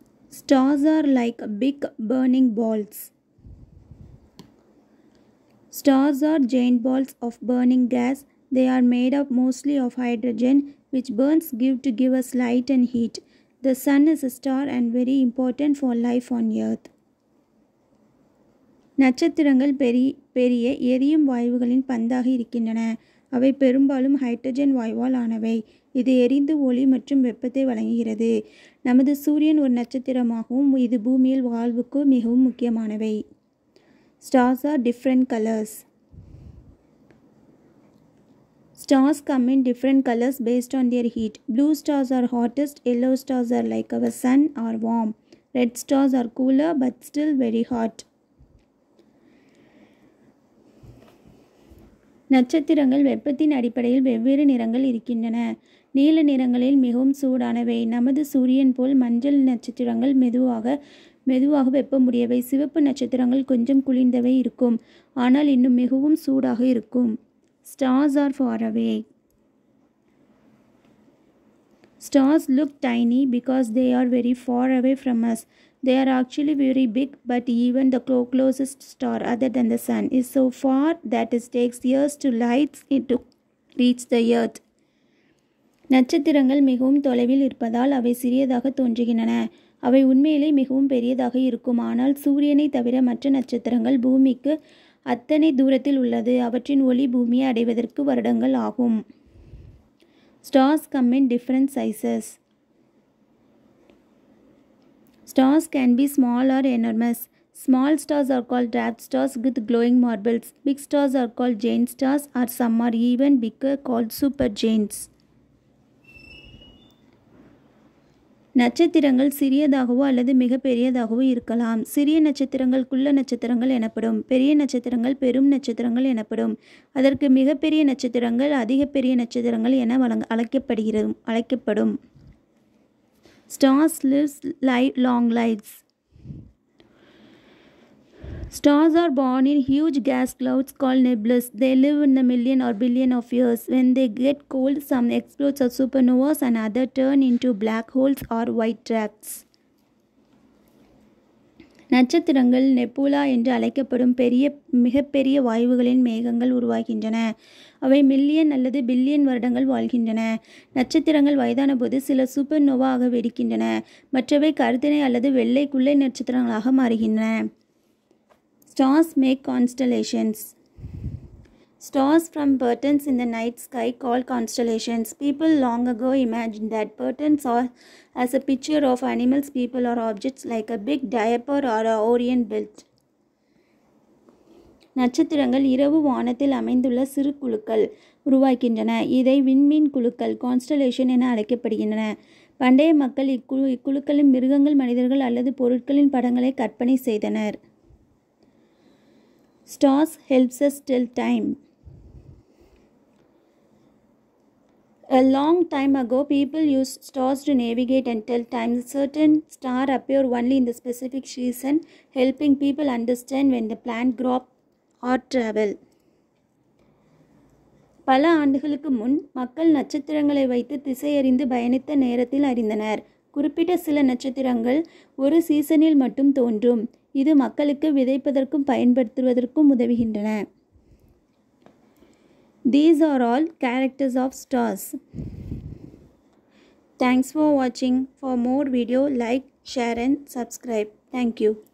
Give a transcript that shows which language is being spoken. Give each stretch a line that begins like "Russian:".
English: Stars are like big burning balls. Stars are giant balls of burning gas. They are made up mostly of hydrogen, which burns to give us light and heat. The sun is a star and very important for life on earth.
Tamil: நட்சத்திரங்கள் பெரிய எரியும் வாயுகளின் பந்தாக இருக்கின்றன. அவை பெரும்பாலும் hydrogen வாயுவால் ஆனவை. இது எரிந்து ஒளி மற்றும் வெப்பத்தை வழங்குகிறது. நமது சூரியன் ஒரு நட்சத்திரமாகவும் இது பூமியில் வாழ்வுக்கு மிகவும் முக்கியமானவை.
English: Stars are different colors. Stars come in different colors based on their heat. Blue stars are hottest. Yellow stars are like our sun or warm. Red stars are cooler but still very hot.
Tamil: நட்சத்திரங்கள் வெப்பத்தின் அடிப்படையில் வெவ்வேறு நிறங்கள் இருக்கின்றன. நீல நிறங்களில் மிகவும் சூடானவை. நமது சூரியன் போல் மஞ்சள் நட்சத்திரங்கள் மெதுவாக வெப்பமுடையவை. சிவப்பு நட்சத்திரங்கள் கொஞ்சம் குளிர்ந்தவை இருக்கும், ஆனால் இன்னும் மிகவும் சூடாக இருக்கும்.
English: Stars are far away. Stars look tiny because they are very far away from us. They are actually very big, but even the closest star other than the sun is so far that it takes years to light it to reach the earth.
Tamil: நட்சத்திரங்கள் மிகவும் தொலைவில் இருப்பதால் அவை சிறியதாக தோன்றுகின்றன. அவை உண்மையிலே மிகவும் பெரியதாக இருக்கும், ஆனால் சூரியனை தவிர மற்ற நட்சத்திரங்கள் பூமிக்கு அத்தனை தூரத்தில் உள்ளது. அவற்றின் ஒளி பூமியை அடைவதற்கு வருடங்கள் ஆகும்.
English: Stars come in different sizes. Stars can be small or enormous. Small stars are called dwarf stars with glowing marbles. Big stars are called giant stars, or some are even bigger called supergiants.
Tamil: நட்சத்திரங்கள் சிறியதாகவோ அல்லது மிக பெரியதாகவோ இருக்கலாம். சிறிய நட்சத்திரங்கள் குள்ள நட்சத்திரங்கள் எனப்படும். பெரிய நட்சத்திரங்கள் பெரும் நட்சத்திரங்கள் எனப்படும். அதற்கு மிகப்பெரிய நட்சத்திரங்கள் அதிக பெரிய நட்சத்திரங்கள் என அழைக்கப்படும்.
English: Stars live long lives. Stars are born in huge gas clouds called nebulas. They live in a million or billion of years. When they get cold, some explode as supernovas and others turn into black holes or white dwarfs.
Tamil: நட்சத்திரங்கள் nebula என்று அழைக்கப்படும் மிகப்பெரிய வாயுகளின் மேகங்கள் உருவாகின்றன. அவை million அல்லது billion வருடங்கள் வாழ்கின்றன. நட்சத்திரங்கள் வயதான போது சில சூப்பர் நோவா ஆக வெடிக்கின்றன. மற்றவை கருத்தினை அல்லது வெள்ளை குள்ளை நட்சத்திரங்களாக மாறுகின்றன.
English: Stars make constellations. Stars from patterns in the night sky called constellations. People long ago imagined that patterns are as a picture of animals, people or objects like a big diaper or a Orient belt.
Tamil: நட்சத்திரங்கள் இரவு வானத்தில் அமைந்துள்ள சிறு குழுக்கள் உருவாக்கின்றன. இதை விண்மீன் குழுக்கள் constellation என அழைக்கப்படுகின்றன. பண்டைய மக்கள் இக்குழுக்களின் மிருகங்கள், மனிதர்கள் அல்லது பொருட்களின் படங்களை கற்பனை செய்தனர்.
English: Stars helps us tell time. A long time ago, people used stars to navigate and tell time. Certain stars appear only in the specific season, helping people understand when the plant grow up or travel.
Tamil: பல ஆண்டுகளுக்கு முன் மக்கள் நட்சத்திரங்களை வைத்து திசையறிந்து பயணித்த நேரத்தில் அறிந்தனர். குறிப்பிட்ட சில நட்சத்திரங்கள் ஒரு சீசனில் மட்டும் தோன்றும். இது மக்களுக்கு விதைப்பதற்கும் பயன்படுத்துவதற்கும் உதவுகின்றன.
English: These are all characters of stars. Thanks for watching. For more video, like, share and subscribe. Thank you.